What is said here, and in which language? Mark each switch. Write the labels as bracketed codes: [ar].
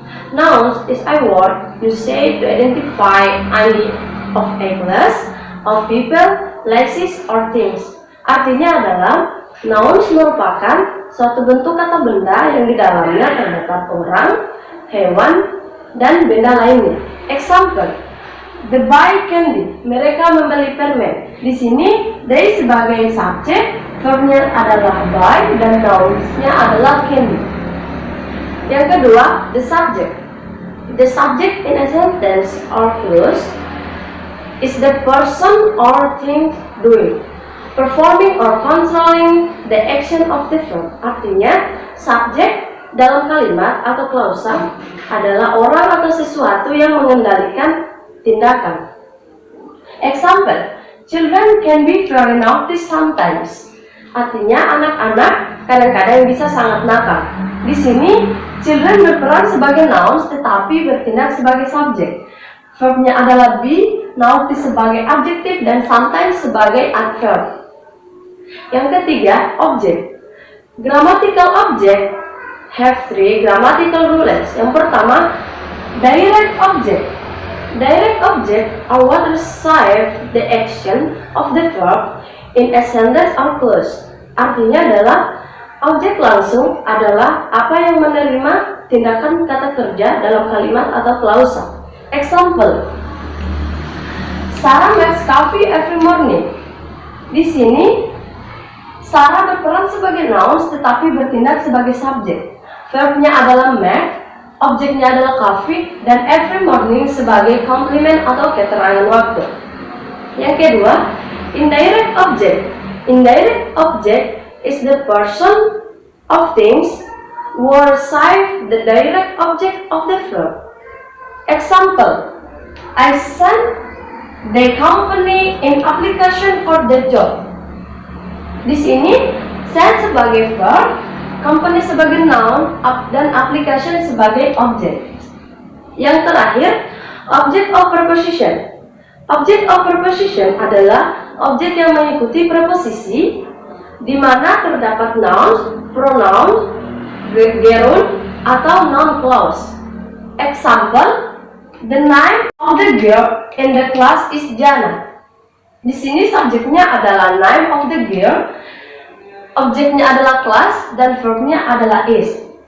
[en] Nouns is a word used to identify any of a class of people, places, or things. [id] Artinya adalah nouns merupakan suatu bentuk kata benda yang di dalamnya terdapat orang, hewan, dan benda lainnya. [en] Example, the buy candy. [id] Mereka membeli permen. Di sini, they sebagai subjek, verbnya adalah buy dan nounsnya adalah candy. Yang kedua, the subject. [en] The subject in a sentence or clause is the person or thing doing, performing or controlling the action of the verb. [id] Artinya, subjek dalam kalimat atau klausa adalah orang atau sesuatu yang mengendalikan tindakan. [en] Example, children can be very naughty sometimes. [id] Artinya, anak-anak kadang-kadang bisa sangat nakal. Di sini, children berperan sebagai nouns tetapi bertindak sebagai subjek. Verbnya adalah be, naughty sebagai adjektif, dan sometimes sebagai adverb. Yang ketiga, object. [en] Grammatical object have three grammatical rules. Yang pertama, direct object. Direct object are what receive the action of the verb in a sentence or clause. [id] Artinya adalah objek langsung adalah apa yang menerima tindakan kata kerja dalam kalimat atau klausa. [en] Example, Sarah makes coffee every morning. [id] Di sini Sarah berperan sebagai nouns tetapi bertindak sebagai subjek. Verbnya adalah make, objeknya adalah coffee, dan every morning sebagai komplement atau keterangan waktu. Yang kedua, indirect object. [en] Indirect object is the person of things who receive the direct object of the verb. Example, I sent the company in application for the job. [id] Di sini, send sebagai verb, company sebagai noun, dan application sebagai objek. Yang terakhir, object of preposition. Object of preposition adalah objek yang mengikuti preposisi, di mana terdapat nouns, pronoun, gerund, atau noun clause. [en] Example, the name of the girl in the class is Jana. [id] Di sini subjeknya adalah name of the girl, objeknya adalah class, dan verbnya adalah is.